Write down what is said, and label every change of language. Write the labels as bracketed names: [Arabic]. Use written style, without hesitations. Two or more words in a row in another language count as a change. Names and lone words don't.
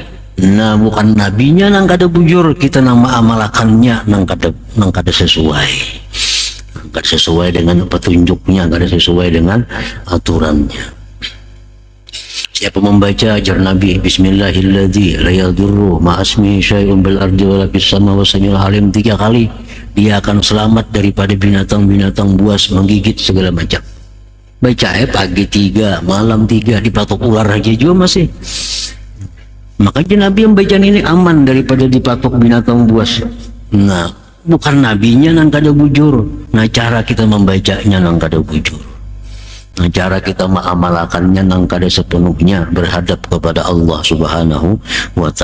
[Banjar] Nah, bukan nabinya nang kada bujur, kita nama amalakannya nang kada sesuai, kada sesuai dengan petunjuknya, kada sesuai dengan aturannya. Siapa membaca ajar Nabi [Arabic] بسم الله الذي لا يضر مع اسمه شيء بالأرض ولا في السماء والسميع العليم [Banjar] 3 kali, dia akan selamat daripada binatang-binatang buas menggigit segala macam. Baca pagi 3, malam 3, dipatok ular aja juga masih. Makanya Nabi yang baca ini aman daripada dipatok binatang buas. Nah, bukan nabinya nang kada bujur. Nah, cara kita membacanya nang kada bujur. Nah, cara kita mengamalkannya nang kada sepenuhnya berhadap kepada Allah [Arabic] سبحانه وتعالى.